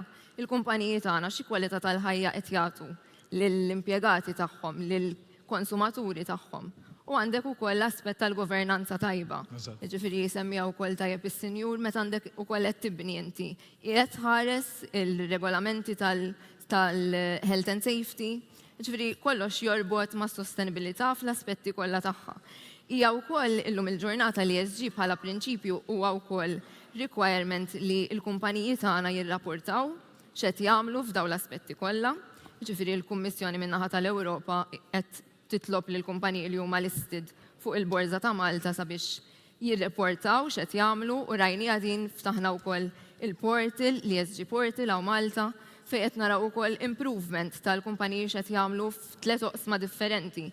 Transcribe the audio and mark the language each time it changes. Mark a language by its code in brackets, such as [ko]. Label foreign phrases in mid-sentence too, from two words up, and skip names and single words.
[mt] Il-kumpaniji tagħna xi kwalità tal-ħajja qed jagħtu lill-impjegati tagħhom, lill-konsumaturi tagħhom. u għandek ukoll l-aspett tal-governanza tajba. Eżatt. Ġifieri jsemmiha wkoll tajjeb is-senjur meta għandek ukoll qed tibni inti. Qiegħed tħares il-regolamenti tal- [en] health and safety, [mt] ġifieri kollox jorbot ma' sostenibilità fl-aspetti kollha tagħha. Hija wkoll illum il-ġurnata li ESG bħala prinċipju huwa wkoll requirement li l-kumpaniji tagħna jirrapportaw x'qed jagħmlu f'dawn l-aspetti kollha. Ġifieri l-Kummissjoni min-naħa tal-Ewropa qed titlob lil kumpaniji li huma listed fuq il-Borża ta' Malta sabiex jirreportaw x'qed jagħmlu u rajni għadin ftaħna wkoll il-portal, l-ESG portal hawn Malta, fejn qed naraw ukoll improvement tal-kumpaniji x'qed jagħmlu f'tliet oqsma differenti.